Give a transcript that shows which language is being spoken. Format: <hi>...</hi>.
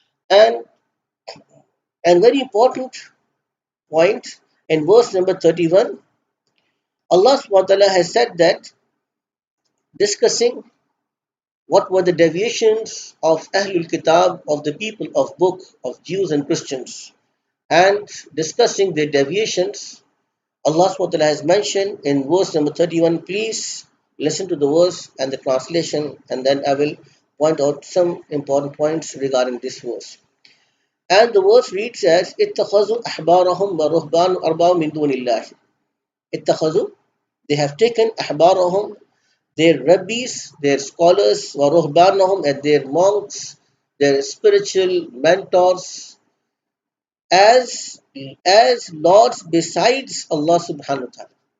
<en>And very important point, in verse number 31, Allah subhanahu wa ta'ala has said that, discussing what were the deviations of Ahlul Kitab, of the people of book, of Jews and Christians, and discussing their deviations, Allah subhanahu wa ta'ala has mentioned in verse number 31. Please listen to the verse and the translation, and then I will point out some important points regarding this verse. And the verse reads as</en> <ar>اتخذوا أحبارهم ورهبان أربابا من دون الله.</ar> <en>اتخذوا, they have taken أحبارهم, their rabbis, their scholars, ورهبانهم, and their monks, their spiritual mentors, as lords besides Allah subhanahu wa ta'ala.</en>